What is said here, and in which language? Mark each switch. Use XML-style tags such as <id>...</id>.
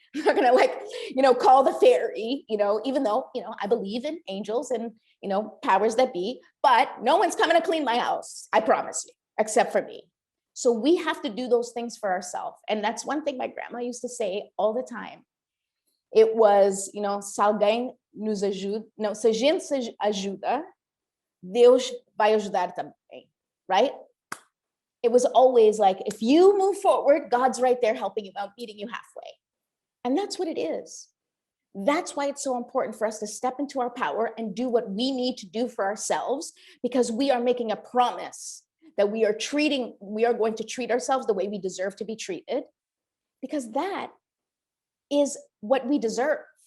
<en>We're going to call the fairy, even though, I believe in angels and, powers that be, but no one's coming to clean my house. I promise you, except for me. So we have to do those things for ourselves. And that's one thing my grandma used to say all the time. It was,</en> <pt>se alguém nos ajuda, não, se a gente se ajuda, Deus vai ajudar também,</pt> <en>right? It was always like, if you move forward, God's right there helping you out, meeting you halfway. And that's what it is. That's why it's so important for us to step into our power and do what we need to do for ourselves, because we are making a promise that we are going to treat ourselves the way we deserve to be treated, because that is what we deserve.</en>